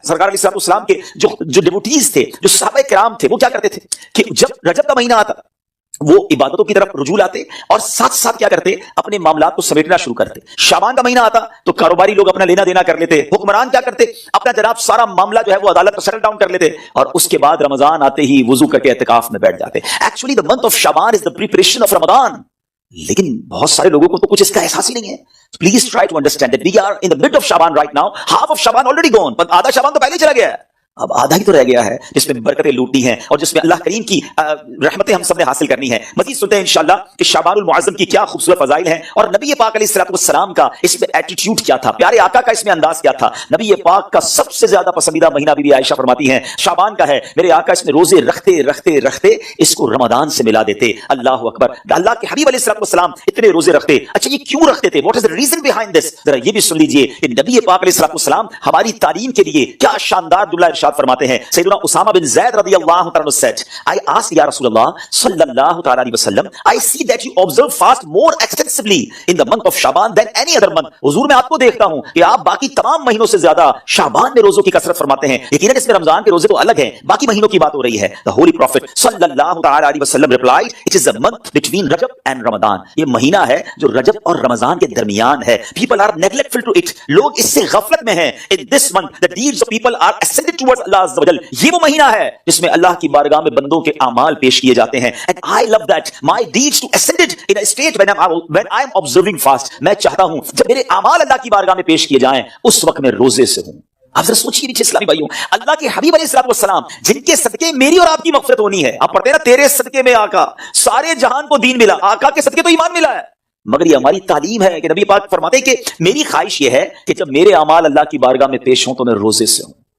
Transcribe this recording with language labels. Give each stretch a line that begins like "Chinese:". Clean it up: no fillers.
Urdu: سرکار علیہ السلام کے جو ڈیوٹیز تھے، جو صحابہ کرام تھے، وہ کیا کرتے تھے کہ جب رجب کا مہینہ آتا وہ عبادتوں کی طرف رجوع لاتے اور ساتھ ساتھ کیا کرتے، اپنے معاملات کو سمیٹنا شروع کرتے. شعبان کا مہینہ آتا تو کاروباری لوگ اپنا لینا دینا کر لیتے، حکمران کیا کرتے، اپنا جناب سارا معاملہ جو ہے وہ عدالت پر سیٹل ڈاؤن کر لیتے، اور اس کے بعد رمضان آتے ہی وضو کر کے اعتکاف میں بیٹھ جاتے.
English: Actually the month of Shaban is the preparation of Ramzan.
Urdu: لیکن بہت سارے لوگوں کو تو کچھ اس کا احساس ہی نہیں ہے.
English: Please try to understand that we are in the mid of Shaban right now. Half of Shaban already gone,
Urdu: آدھا شعبان تو پہلے ہی چلا گیا ہے، اب آدھا ہی تو رہ گیا ہے جس میں برکتیں لوٹنی ہیں اور جس میں اللہ کریم کی رحمتیں ہم سب نے حاصل کرنی ہے. مزید سنتے ہیں انشاءاللہ کہ شعبان المعظم کی کیا خوبصورت فضائل ہیں اور نبی پاک علیہ الصلوۃ والسلام کا اس میں ایٹیٹیوڈ کیا تھا، پیارے آقا کا اس میں انداز کیا تھا. نبی پاک کا سب سے زیادہ پسندیدہ مہینہ بی بی عائشہ فرماتی ہیں شعبان کا ہے. میرے آقا اس میں روزے رکھتے رکھتے رکھتے اس کو رمضان سے ملا دیتے. اللہ اکبر. اللہ کے حبیب علیہ الصلوۃ والسلام اتنے روزے رکھتے. اچھا یہ کیوں رکھتے تھے؟
English: What is the reason behind this?
Urdu: ذرا یہ بھی سن لیجئے کہ نبی پاک علیہ الصلوۃ والسلام ہماری تعلیم کے لیے کیا شاندار جملہ ارشاد فرماتے ہیں.
English: Usama bin Zaid radiyallahu ta'ala said, I asked Ya Rasulullah sallallahu ta'ala alayhi wasallam, I see that you observe fast more extensively in the month of Shaban than any other month.
Urdu: حضور میں آپ کو دیکھتا ہوں کہ آپ باقی تمام مہینوں سے زیادہ شعبان میں روزوں کی کثرت فرماتے ہیں. یقیناً اس میں رمضان کے روزے تو الگ ہیں، باقی مہینوں کی بات ہو رہی ہے.
English: The Holy Prophet sallallahu ta'ala alayhi wasallam replied, it is a month between Rajab and Ramadan.
Urdu: یہ مہینہ ہے جو رجب اور رمضان کے درمیان ہے.
English: People are neglectful to it.
Urdu: لوگ اس سے غفلت میں ہیں.
English: In this month the deeds of people are ascended towards Allah azza wa jal.
Urdu: یہ وہ مہینہ ہے جس میں اللہ کی بارگاہ میں بندوں کے اعمال پیش کیے جاتے ہیں.
English: And I love that my deeds to ascended in a state when I am observing fast.
Urdu: میں چاہتا ہوں جب میرے اعمال اللہ کی بارگاہ میں پیش کیے جائیں اس وقت میں روزے سے ہوں. آپ ذرا سوچیے نیچے اسلامی بھائیوں، اللہ کے حبیب علیہ الصلوۃ والسلام جن کے صدقے میری اور آپ کی مغفرت ہونی ہے. آپ پڑھتے ہیں نا تیرے صدقے میں آقا سارے جہان کو دین ملا، آقا کے صدقے تو ایمان ملا ہے. مگر یہ ہماری تعلیم ہے کہ نبی پاک فرماتے ہیں کہ میری خواہش یہ ہے کہ جب میرے اعمال اللہ کی بارگاہ میں پیش ہوں تو میں روزے سے ہوں.